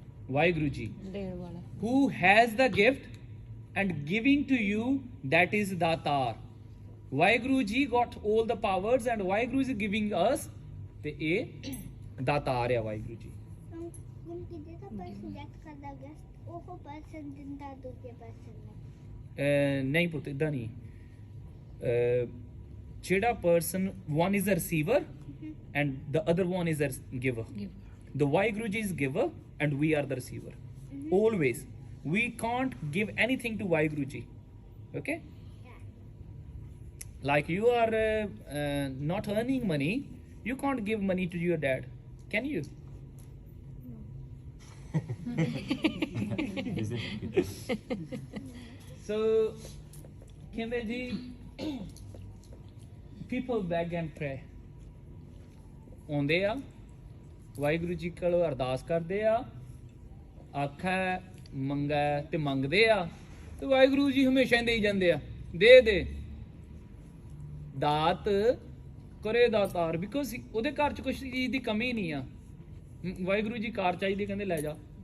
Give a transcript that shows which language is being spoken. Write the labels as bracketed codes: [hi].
[en] Waheguru ji, who has the gift and giving to you, that is datar. Waheguru ji got all the powers and Waheguru is giving us. [pa] ਤੇ ਇਹ ਦਾਤਾਰ ਆ ਵਾਹਿਗੁਰੂ ਜੀ. ਹੁਣ ਕਿਤੇ ਤਾਂ person jacket ਕਰਦਾ ਗਿਆ, ਉਹ ਪਰਸਨ ਦਿੰਦਾ ਦੂਜੇ ਪਰਸਨ ਨੂੰ. ਨਹੀਂ ਪੁੱਤ, ਇਦਾਂ ਨਹੀਂ. ਜਿਹੜਾ person, [en] one is a receiver and the other one is a giver. The Vaheguru Ji is giver and we are the receiver. Always. We can't give anything to Vaheguru Ji. Okay? Like you are not earning money, you can't give money to your dad. Can you? So, [pa] ਕਹਿੰਦੇ ਜੀ, [en] people beg and pray. [pa] ਆਉਂਦੇ ਆ ਵਾਹਿਗੁਰੂ ਜੀ ਕੋਲ ਅਰਦਾਸ ਕਰਦੇ ਆ, ਆਖਾ ਮੰਗਾ ਤੇ ਮੰਗਦੇ ਆ ਤੇ ਵਾਹਿਗੁਰੂ ਜੀ ਹਮੇਸ਼ਾ ਹੀ ਦੇਈ ਜਾਂਦੇ ਆ. ਦੇ ਦੇ, ਦਾਤ ਕਰੇ ਦਾਤਾਰ. ਬਿਕੋਜ਼ ਉਹਦੇ ਘਰ 'ਚ ਕੁਛ ਚੀਜ਼ ਦੀ ਕਮੀ ਨਹੀਂ ਆ. ਵਾਹਿਗੁਰੂ ਜੀ ਕਾਰ ਚਾਹੀਦੀ, ਕਹਿੰਦੇ ਲੈ ਜਾ.